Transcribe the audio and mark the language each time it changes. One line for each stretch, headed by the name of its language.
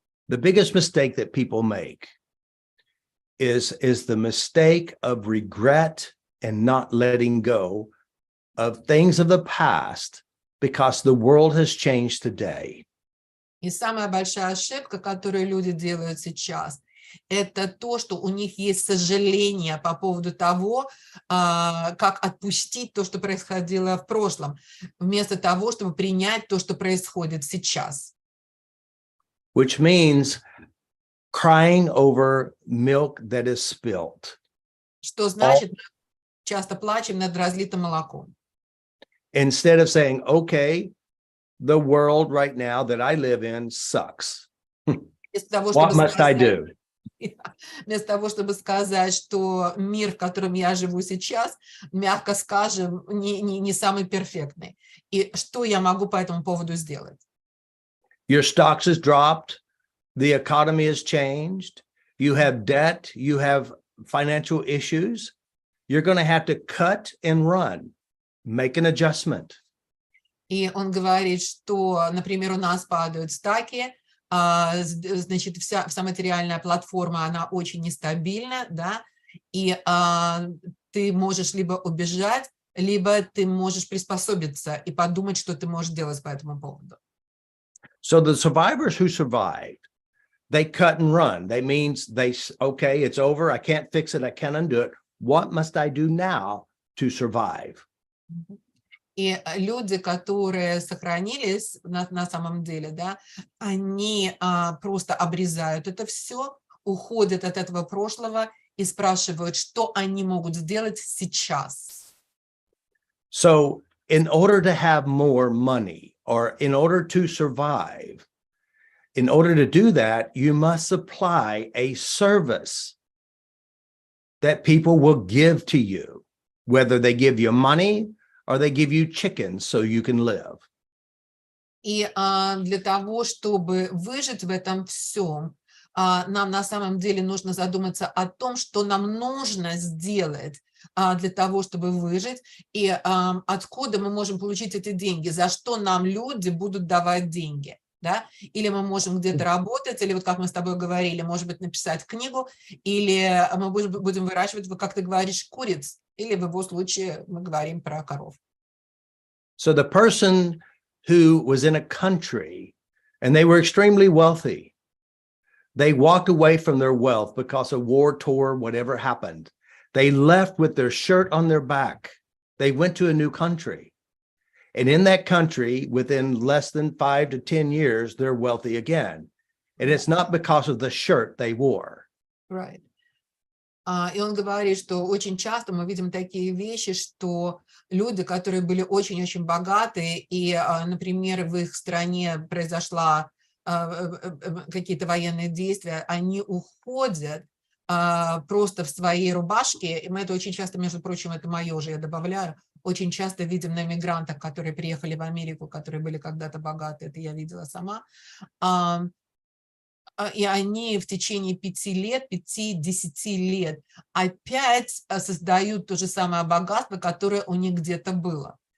English: The biggest mistake that people make is the mistake of regret and not letting go of things of the past because the world has changed today.
Russian: И самая большая ошибка, которую люди делают сейчас, это то, что у них есть сожаление по поводу того, как отпустить то, что происходило в прошлом, вместо того, чтобы принять то, что происходит сейчас.
English: Which means crying over milk that is spilt.
Russian: Что значит, мы часто плачем над разлитым молоком.
English: Instead of saying, okay, the world right now that I live in sucks.
Russian: Вместо того,
English: What
Russian: чтобы
English: must I
Russian: сказать,
English: do?
Russian: вместо того, чтобы сказать, что мир, в котором я живу сейчас, мягко скажем, не самый перфектный. И что я могу по этому поводу сделать?
English: Your stocks has dropped. The economy has changed. You have debt. You have financial issues. You're going to have to cut and run. Make an adjustment.
Russian: И он говорит, что, например, у нас падают стаки, значит, вся материальная платформа, она очень нестабильна, да, и ты можешь либо убежать, либо ты можешь приспособиться и подумать, что ты можешь делать по этому поводу.
English: So the survivors who survived, they cut and run. That means okay, it's over. I can't fix it. I can't undo it. What must I do now to survive?
Russian: И люди, которые сохранились на самом деле, да, они просто обрезают это все, уходят от этого прошлого и спрашивают, что они могут сделать сейчас.
English: So in order to have more money or in order to survive, in order to do that, you must supply a service that people will give to you, whether they give you money or they give you chickens so you can live.
Russian: И для того, чтобы выжить в этом всем, нам на самом деле нужно задуматься о том, что нам нужно сделать для того, чтобы выжить, и откуда мы можем получить эти деньги, за что нам люди будут давать деньги. Да? Или мы можем где-то работать, или вот как мы с тобой говорили, может быть, написать книгу, или мы будем выращивать, как ты говоришь, куриц, или в его случае мы говорим про коров.
English: So the person who was in a country and they were extremely wealthy, they walked away from their wealth because of war, tour, whatever happened. They left with their shirt on their back. They went to a new country. And in that country, within less than 5 to 10 years, they're wealthy again. And it's not because of the shirt they wore. Right.
Russian: И он говорит, что очень часто мы видим такие вещи, что люди, которые были очень-очень богатые, и, например, в их стране произошла какие-то военные действия, они уходят просто в своей рубашке, и мы это очень часто, между прочим, это мое уже, я добавляю, очень часто видим на мигрантах, которые приехали в Америку, которые были когда-то богаты, это я видела сама, и они в течение 5 лет, 5-10 лет опять создают то же самое богатство, которое у них где-то было.